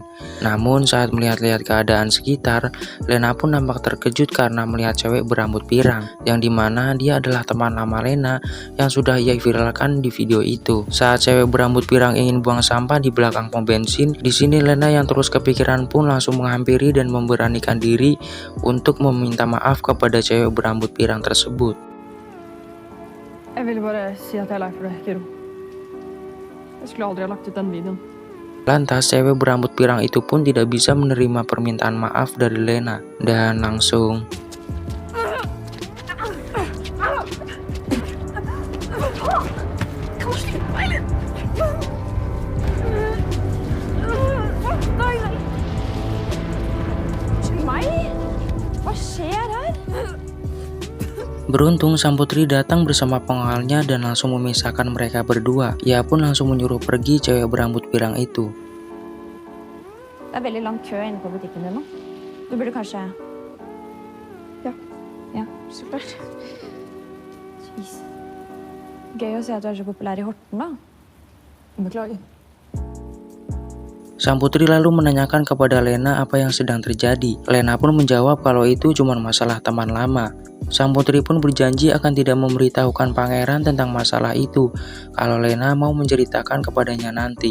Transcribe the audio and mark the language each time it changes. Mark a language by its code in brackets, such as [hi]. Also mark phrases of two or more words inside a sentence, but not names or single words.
[id] Namun saat melihat-lihat keadaan sekitar, Lena pun nampak terkejut karena melihat cewek berambut pirang, yang dimana dia adalah teman lama Lena yang sudah ia viralkan di video itu. Saat cewek berambut pirang ingin buang sampah di belakang pom bensin, di sini Lena yang terus kepikiran pun langsung menghampiri dan memberanikan diri untuk meminta maaf kepada cewek berambut pirang tersebut. [no] Jeg ville bare si at jeg er lei for det, Kiro. Jeg skulle aldri ha lagt ut den videoen. [id] Lantas cewek berambut pirang itu pun tidak bisa menerima permintaan maaf dari Lena dan langsung [no] Hva skjer her? [id] beruntung sang putri datang bersama pengawalnya dan langsung memisahkan mereka berdua. Ia pun langsung menyuruh pergi cewek berambut pirang itu. [no] Det er veldig lang kø inne på butikken din nå. Du burde kanskje... Ja. Ja, så klart. Jeez. Gøy å se at du er så populær i Horten, da. Beklager. [id] Sang putri lalu menanyakan kepada Lena apa yang sedang terjadi. Lena pun menjawab kalau itu cuma masalah teman lama. Sang putri pun berjanji akan tidak memberitahukan pangeran tentang masalah itu kalau Lena mau menceritakan kepadanya nanti.